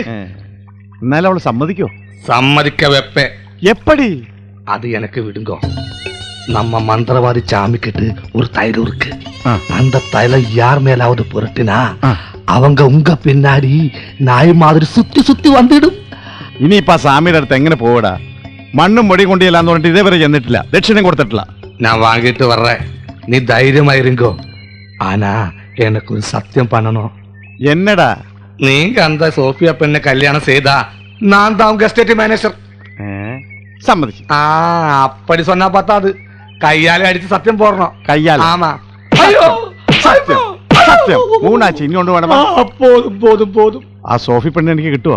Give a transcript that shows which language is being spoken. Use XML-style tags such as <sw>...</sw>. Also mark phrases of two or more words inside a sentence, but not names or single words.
<ta>എന്നാലും அவளை சம்மதிக்கோ? சம்மதிக்க வைப்பேன். எப்படி? அது எனக்கு விடுங்க. நம்ம மந்திரவாதி சாமி கிட்ட ஒரு தைலம் இருக்கு. அந்த தைலம் யார் மேலாவது புரட்டினா அவங்க உங்க பின்னாடி நாய் மாதிரி சுத்தி சுத்தி வந்துடும்.</ta> <ml>ഇനിയിപ്പ സാമിയുടെ അടുത്ത് എങ്ങനെ പോവടാ? മണ്ണും പൊടി കൊണ്ടില്ലാന്ന് പറഞ്ഞിട്ട് ഇതേവരെ ചെന്നിട്ടില്ല, ദക്ഷിണം കൊടുത്തിട്ടില്ല.</ml> <ta>நான் வாங்கிட்டு வர்றேன், நீ தைரியமா இருங்கோ. ஆனா எனக்கு ஒரு சத்தியம் பண்ணணும்.</ta> <ml>എന്നടാ?</ml> <ta>நீங்க அந்த சோஃபியா பெண்ணை கல்யாணம் செய்தா நான் தான் உங்க</ta> <en>estate manager.</en> <ta>சம்மதிச்சு. அப்படி சொன்னா பார்த்தாது, கையாலே அடிச்சு சத்தியம் போடணும். கையால? ஆமா.</ta> <ml>സത്യം സത്യം. മൂന്നാഴ്ച ഇനി കൊണ്ട് വേണം.</ml> <ta>போதும் போதும் போதும்.</ta> <ml>ആ സോഫി പെണ്ണ് എനിക്ക് കിട്ടുവോ?</ml>